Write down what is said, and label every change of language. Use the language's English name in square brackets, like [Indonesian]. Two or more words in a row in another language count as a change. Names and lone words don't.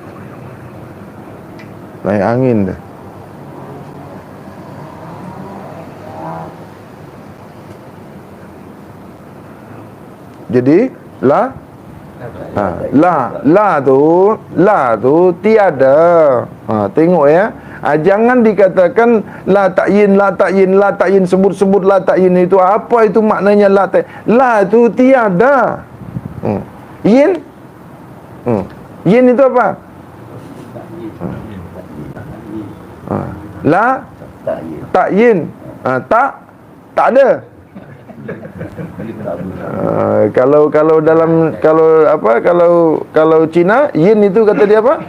[Malay] Naik angin dah. Jadi la tu tiada. Tengok ya. Jangan dikatakan [Arabic] لا تعيين [Malay] sebut [Arabic] لا تعيين [Malay] itu apa itu maknanya [Arabic] لا تعيين. [Malay] La itu tiada. Yin itu apa? [Arabic] لا تعيين. [Malay] Tak ada. Kalau Cina yin itu kata dia apa?